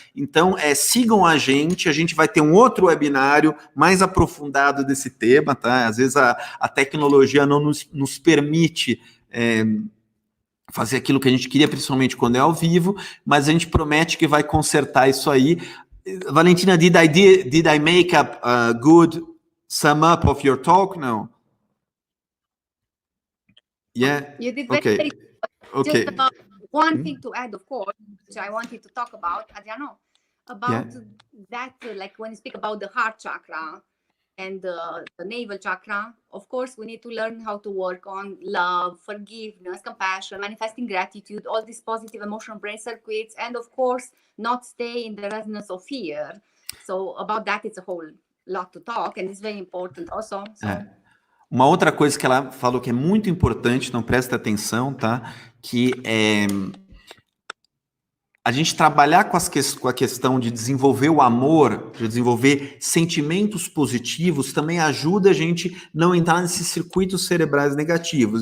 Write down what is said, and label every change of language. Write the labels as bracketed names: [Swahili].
[Portuguese] Então, sigam a gente vai ter um outro webinário mais aprofundado desse tema, tá? Às vezes a tecnologia não nos permite fazer aquilo que a gente queria, principalmente quando é ao vivo, mas a gente promete que vai consertar isso aí. [English] Valentina, did I make a good sum up of your talk? No. Yeah. You did Okay. very Okay. Just one thing to add, of course, which I wanted to talk about, Adriano, about that, like when you speak about the heart chakra and the navel chakra, of course, we need to learn how to work on love, forgiveness, compassion, manifesting gratitude, all these positive emotional brain circuits, and of course, not stay in the resonance of fear. So about that, it's a whole lot to talk, and it's very important also. So. [Portuguese] Uma outra coisa que ela falou que é muito importante, então presta atenção, tá? Que a gente trabalhar com a questão de desenvolver o amor, de desenvolver sentimentos positivos, também ajuda a gente não entrar nesses circuitos cerebrais negativos.